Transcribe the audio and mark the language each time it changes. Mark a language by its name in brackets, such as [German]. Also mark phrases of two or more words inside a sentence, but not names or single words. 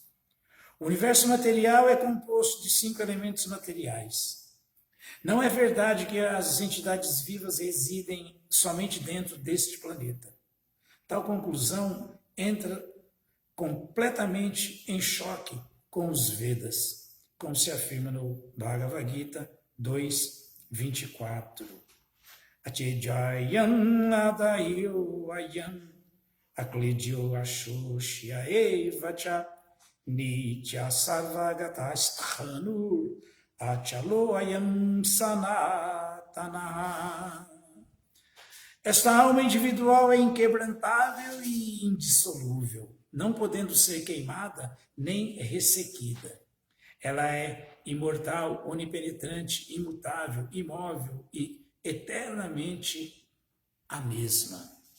[Portuguese] O universo material é composto de 5 elementos materiais. Não é verdade que as entidades vivas residem somente dentro deste planeta. Tal conclusão entra completamente em choque com os Vedas, como se afirma no Bhagavad Gita 2:24. [Sanskrit] Achejayam adayo ayam aklidyo ashoshya evacha Nitya sarvagata sthanu achalo ayam sanatana. [Portuguese] Esta alma individual é inquebrantável e indissolúvel, não podendo ser queimada nem ressequida. Ela é imortal, onipenetrante, imutável, imóvel e eternamente a mesma.